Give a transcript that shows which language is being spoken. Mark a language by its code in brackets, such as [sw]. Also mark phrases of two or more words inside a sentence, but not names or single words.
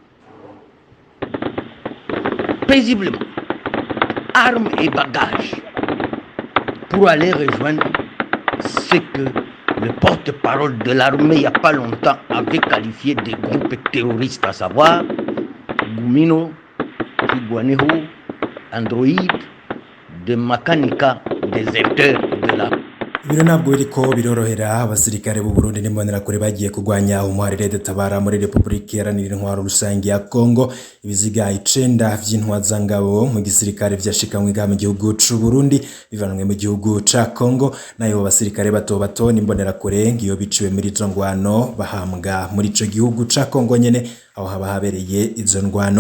[fr] paisiblement, armes et bagages, pour aller rejoindre ce que le porte-parole de l'armée il n'y a pas longtemps avait qualifié de groupes terroristes, à savoir Gumino, Kigwaneho, Android, de Makanika, déserteurs de la. [rn] Ibiro ntabwo biriko birorohera abasirikare b'u Burundi n'imbonera kure bagiye kugwanya umuharire Tabara muri Republika Iharanira Intwaro Rusange ya Kongo. Ibiziga 9 vy'intwazangabo mu gisirikare vyashikamwe mu gihugu c'u Burundi bivanwe mu gihugu ca Kongo, nayo abasirikare bato n'imbonera kure ngiyo biciwe muri izo ngwano bahambwa muri ico gihugu ca Kongo nyene aho haba habereye izo ngwano.